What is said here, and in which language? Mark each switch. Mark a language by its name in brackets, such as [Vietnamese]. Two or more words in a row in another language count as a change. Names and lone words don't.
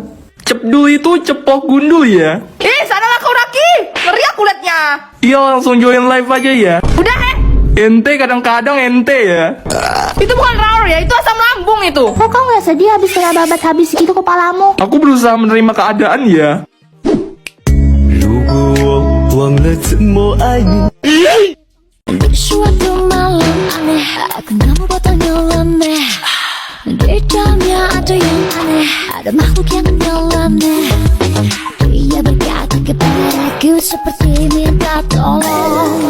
[Indonesian] Cepdul itu cepok gundul ya. Sanalah kau Raki. Ngeri aku liatnya. Iya, langsung [English] join live [Indonesian] aja ya. Udah, Ente kadang-kadang ente ya. Itu bukan rawr ya, itu asam lambung itu. Kok kau nggak sedih habis kena babat habis gitu kepalamu? Aku berusaha menerima keadaan ya. [Chinese] 如果我忘了怎么爱你。 [Indonesian] Suatu malam aneh, aku gak mau bertanya aneh. Di dalamnya ada yang aneh, ada makhluk yang nyeleneh. Dia berkata kepadaku seperti minta tolong.